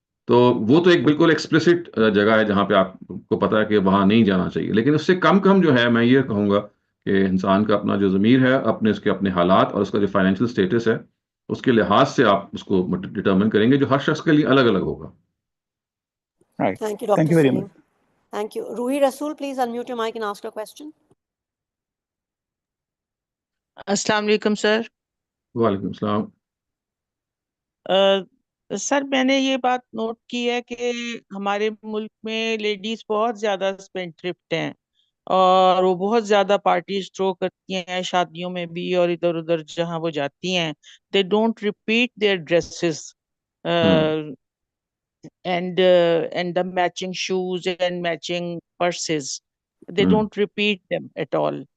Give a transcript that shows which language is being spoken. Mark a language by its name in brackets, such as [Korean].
[Urdu] تو وہ تو ایک بالکل ایکسپلسٹ جگہ ہے جہاں پہ آپ کو پتا ہے کہ وہاں نہیں جانا چاہیے. لیکن اس سے کم جو ہے، میں یہ کہوں گا کہ انسان کا اپنا جو ضمیر ہے، اس کے اپنے حالات اور اس کا جو فائنینشیل اسٹیٹس ہے، اس کے لحاظ سے آپ اس کو ڈٹرمن کریں گے، جو ہر شخص کے لیے الگ الگ ہوگا. [English] Thank you, Dr. Saleem. Thank you. Ruhi Rasool, please unmute your mic and ask your question. [Urdu] السلام علیکم سر. وعلیکم السلام. سر میں نے یہ بات نوٹ کی ہے کہ ہمارے ملک میں لیڈیز بہت زیادہ اسپینڈ تھرفٹ ہیں اور وہ بہت زیادہ پارٹیز تھرو کرتی ہیں شادیوں میں بھی اور ادھر ادھر جہاں وہ جاتی ہیں. [English] They don't repeat their dresses and the matching shoes and matching purses. They don't repeat them at all.